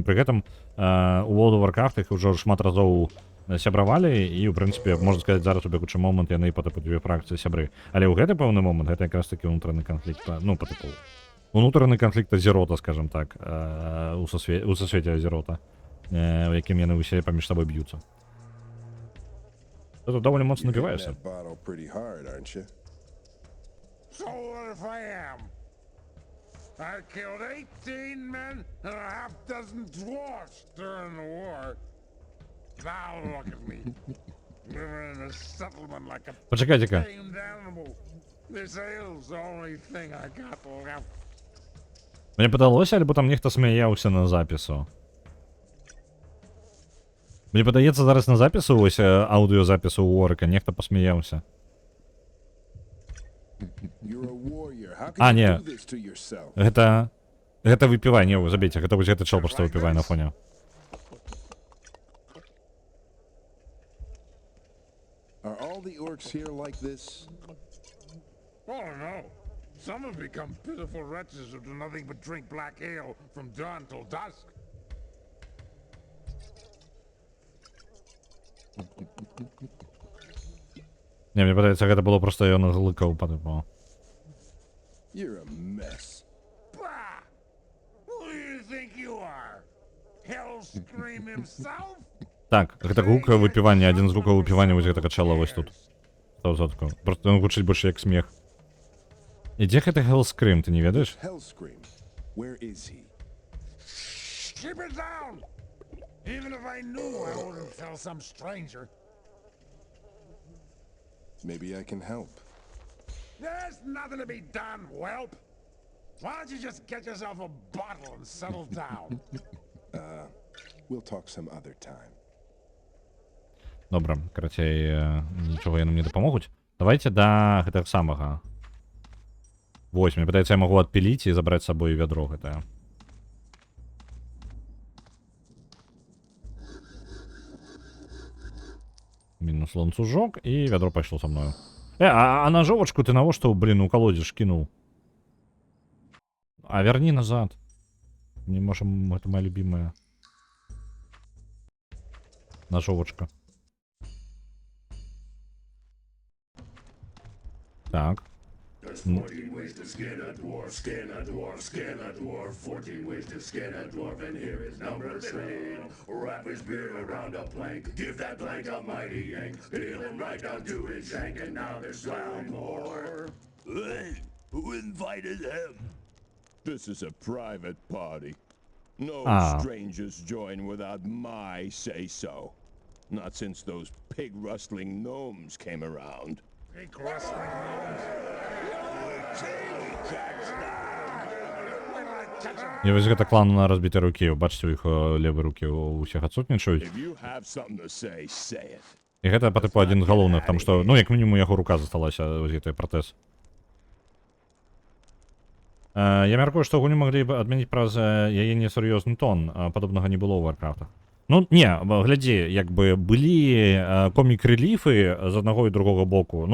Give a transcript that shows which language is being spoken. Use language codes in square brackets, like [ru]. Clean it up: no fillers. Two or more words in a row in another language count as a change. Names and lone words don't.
[be] Пры гэтым у World of Warcraft іх ўжо шмат разоў сябравалі і, ў прынцыпе, можна сказаць, зараз у бягучы момант яны па тыпу дзве фракцыі сябры. Але ў гэты пэўны момант гэта якраз такі ўнутраны канфлікт, ну, па тыпу унутраны канфлікт Азерота, скажем так, у сусвеце Азерота, у якім яны ўсе паміж сабой б'юцца. Гэта даволі моцна напіваешся. [en] So what if I am? I killed 18 men and a half dozen dwarfs during the war. Now look at me. Living in a settlement like a [uk] Почекайте-ка. [en] tamed animal. This ale's the only thing I got left. [be] Мне падалося, альбо там нехта смяяўся на запісу. Мне падаецца, зараз на запісу, ось аўдыёзапісу у Орка, нехта пасмяяўся. А, не. Гэта выпівай, не, вы забейце, гэта вось гэты чел проста выпівай на фоне. [en] Are all the orcs here like this? Oh no. Some have become pitiful wretches who do nothing but drink black ale from dawn till dusk. [be] Не, мне падаецца, гэта было проста ён глыкаў падыпаў. [en] You're a mess. Bah! Who do you think you are? Hellscream himself? [be] Так, гэта гук выпівання, адзін з гукаў выпівання вось гэтага чала вось тут. 100%. Просто ён гучыць больш як смех. І дзе гэты Hellscream, ты не ведаеш? [en] Hellscream. Where is he? Keep it down! Even if I knew, I wouldn't tell some stranger. Maybe I can help. There's nothing to be done, whelp. Why don't you just get yourself a bottle and settle down? We'll talk some other time. [be] Добра, карацей, нічога яны мне дапамогуць. Давайте да гэтага самага. Вось, мне падаецца, я магу адпіліць і забраць з сабой вядро гэтае. Мінус ланцужок, і вядро пайшло са мною. А ножовачку ты навошта, блин, у колодзеж кінуў? А верні назад. [ru] Не можем, это моя любимая ножовочка. [be] Так. [en] There's 14 ways to skin a dwarf, skin a dwarf, skin a dwarf. 14 ways to skin a dwarf, and here is number 13. Wrap his beard around a plank, give that plank a mighty yank. Peel him right down to his shank, and now there's 12 more. Hey, who invited him? This is a private party. No strangers join without my say-so. Not since those pig-rustling gnomes came around. Pig-rustling gnomes? [be] І вось гэта клан на разбітай рукі. Бачыце, у іх левай рукі у ўсіх адсутнічаюць. [en] If you have something to say, say it. [be] І гэта па тыпу адзін з галоўных, таму што, ну, як мінімум, яго рука засталася, вось гэты пратэз. Я мяркую, што гульню маглі б адмяніць праз яе несур'ёзны тон, падобнага не было ў Варкрафтах. Ну, не, глядзі, як бы былі комік-рэліфы з аднаго і другога боку.